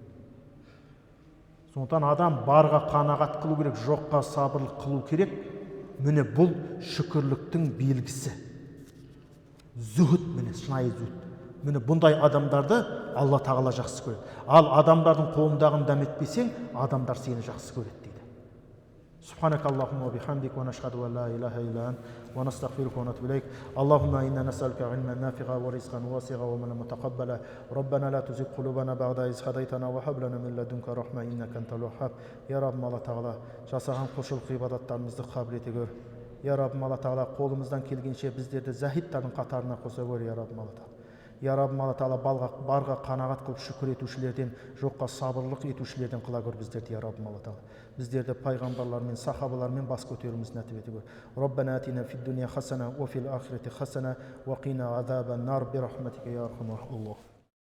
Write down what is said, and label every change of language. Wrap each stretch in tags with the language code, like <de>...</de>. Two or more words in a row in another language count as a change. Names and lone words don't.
<kk>Сондықтан адам барға қанағат қылу керек, жоққа сабырлық қылу керек. Міне бұл шүкірліктің белгісі. Зүхід, міне шынайы зүхід. Міне бұндай адамдарды Алла тағала жақсы көреді. Ал адамдардың қолындағын дәметпесең, адамдар сені жақсы көреді дейді.</kk> <ar>سبحانك اللهم وبحمدك ونشهد أن لا إله إلا أنت ونستغفرك ونتوب إليك اللهم إنا نسألك علما نافعا ورزقا واسعا وعملا متقبلا ربنا لا تزغ قلوبنا بعد إذ هديتنا وهب لنا من لدنك رحمة إنك أنت الوهاب يا رب</ar> <kk>Алла тағала жасаған құлшылық ғибадаттарымызды қабыл ете көр я Раббым Алла тағала қолымыздан келгенше біздерді зәһидтардың қатарына қоса көр я Раббым Алла тағала Я Раббым Алла тағала барға қанағат қылып шүкір етушілерден, жоққа сабырлық етушілерден қыла көр біздерді, я Раббым Алла тағала. Біздерді пайғамбарлармен, сахабалармен бас көтеруіміз нәсіп ете көр.</kk> <ar>ربنا آتنا في الدنيا حسنة وفي الآخرة حسنة وقنا عذاب النار برحمتك يا أرحم الله.</ar>